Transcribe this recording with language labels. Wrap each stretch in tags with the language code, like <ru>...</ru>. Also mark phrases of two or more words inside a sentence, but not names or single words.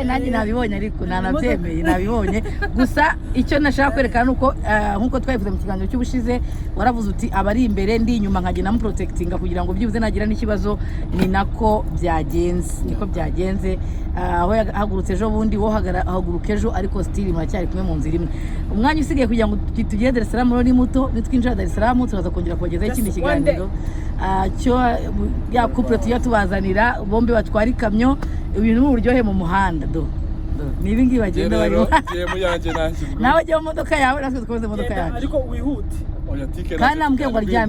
<rw>Nanjye nabibonye, ariko nanabyemeye nabibonye. Gusa icyo nashaka kwerekana nuko nkuko twabivuze mu kiganiro cy'ubushize, waravuze uti abari imbere ndi inyuma nkagenda mu protectinga kugira ngo byibuze nagira n'ikibazo. Ni nako byagenze, niko byagenze. Aho yahagurutse ejo bundi wo haguruka ejo, ariko still muracyari kumwe mu nzira imwe. Umwanya usigaye kugira ngo tugere Dar es Salaam ni muto, nitwinjira Dar es Salaam turaza kongera kubagezaho ikindi kiganiro. Cyo ya couple tuyatubazanira bombe batwara ikamyo, ibintu mu buryohe mu muhanda ni ibi ngibi bagenda barimo. Nawe jya mu modoka yawe, natwe dukomeze imodoka yacu, ariko wihute. Kandi nambwiye ngo aryame.</rw>